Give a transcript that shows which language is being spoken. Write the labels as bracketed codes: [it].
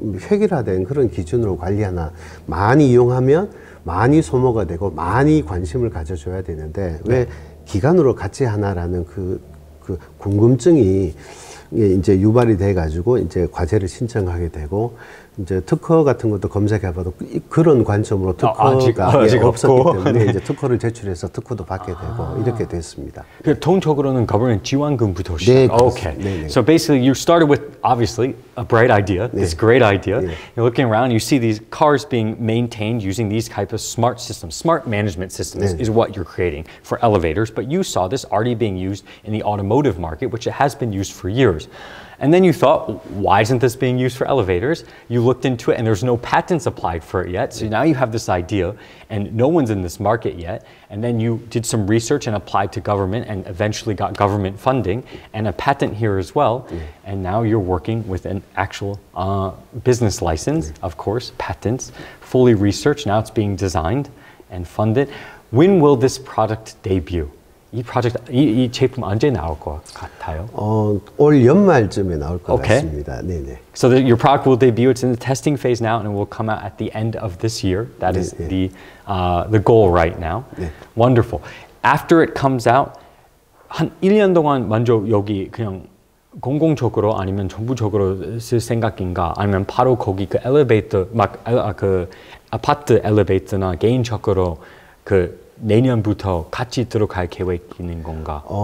[ko] 획일화된 그런 기준으로 관리하나 많이 이용하면 많이 소모가 되고 많이 관심을 가져줘야 되는데 왜 기간으로 같이 하나라는 그 궁금증이 이제 유발이 돼 가지고 이제 과제를 신청하게 되고 이제 특허 같은 것도 검색해봐도 그런 관점으로 특허가 없었기 때문에 이제 특허를 제출해서 특허도 받게 되고 이렇게 됐습니다. 통적으로는 government 지원금부터 시작. [en] Okay. So basically, you started with obviously a bright idea, this great idea. You're looking around, you see these cars being maintained using these type of smart systems. Smart management systems is what you're creating for elevators. But you saw this already being used in the automotive market, which it has been used for years. And then you thought, why isn't this being used for elevators? You looked into it and there's no patents applied for it yet. So now you have this idea and no one's in this market yet. And then you did some research and applied to government and eventually got government funding and a patent here as well. And now you're working with an actual business license, of course, patents, fully researched. Now it's being designed and funded. When will this product debut? [ko] 이 제품 언제 나올 것 같아요? 올 연말쯤에 나올 것 같습니다. 네네. [en] So your product will debut. It's in the testing phase now, and it will come out at the end of this year. That is the goal right now. Wonderful. After it comes out, [ko] 한 1년 동안 먼저 여기 그냥 공공적으로 아니면 정부적으로 쓸 생각인가? 아니면 바로 거기 그 엘리베이터 그 아파트 엘리베이터나 개인적으로 내년부터 같이 들어갈 계획 있는 건가?